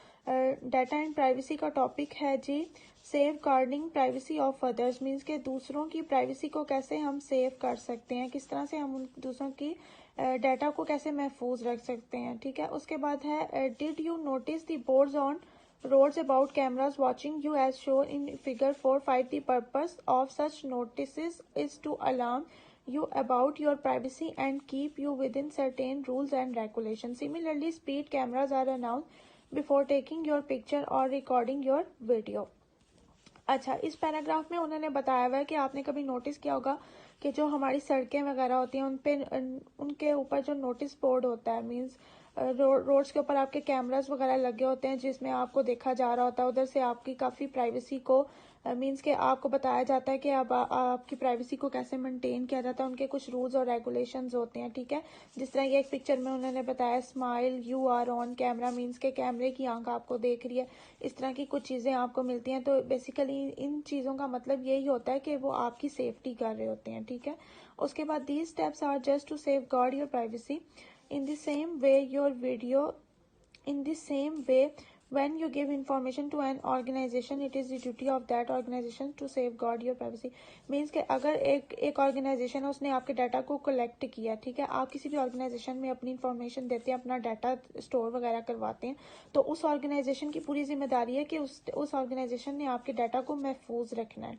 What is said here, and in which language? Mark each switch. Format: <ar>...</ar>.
<ur>Data and privacy کا topic ہے جی</ur> <en>Safeguarding privacy of others.</en> <ur>Means کہ دوسروں کی پرائیویسی کو کیسے ہم سیو کر سکتے ہیں، کس طرح سے ہم دوسروں کی ڈیٹا کو کیسے محفوظ رکھ سکتے ہیں. ٹھیک ہے، اس کے بعد ہے</ur> <en>Did you notice the boards on roads about cameras watching you as shown in figure 4.5. The purpose of such notices is to alarm you about your privacy and keep you within certain rules and regulations. Similarly, speed cameras are announced before taking your picture or recording your video.</en> <ur>اچھا، اس paragraph میں انہوں نے بتایا ہوا ہے کہ آپ نے کبھی نوٹس کیا ہوگا کہ جو ہماری سڑکیں وغیرہ ہوتی ہیں ان پہ ان کے اوپر جو نوٹس بورڈ ہوتا ہے، مینس روڈس کے اوپر آپ کے کیمراز وغیرہ لگے ہوتے ہیں جس میں آپ کو دیکھا جا رہا ہوتا ہے. ادھر سے آپ کی کافی پرائیویسی کو مینس کہ آپ کو بتایا جاتا ہے کہ اب آپ کی پرائیویسی کو کیسے مینٹین کیا جاتا ہے. ان کے کچھ رولز اور ریگولیشنز ہوتے ہیں. ٹھیک ہے، جس طرح یہ ایک پکچر میں انہوں نے بتایا</ur> <en>smile you are on camera,</en> <ur>means کہ کیمرے کی آنکھ آپ کو دیکھ رہی ہے. اس طرح کی کچھ چیزیں آپ کو ملتی ہیں. تو بیسیکلی ان چیزوں کا مطلب یہی ہوتا ہے کہ وہ آپ کی سیفٹی کر رہے ہوتے ہیں. ٹھیک ہے، اس کے بعد</ur> <en>These steps are just to safeguard your privacy in the same way your video in the same way when you give information to an organization it is the duty of that organization to safeguard your privacy.</en> <ur>means کہ اگر ایک organization ہے، اس نے آپ کے data کو collect کیا، ٹھیک ہے، آپ کسی بھی آرگنائزیشن میں اپنی انفارمیشن دیتے ہیں، اپنا ڈیٹا اسٹور وغیرہ کرواتے ہیں، تو اس آرگنائزیشن کی پوری ذمہ داری ہے کہ اس آرگنائزیشن نے آپ کے ڈیٹا کو محفوظ رکھنا ہے.</ur>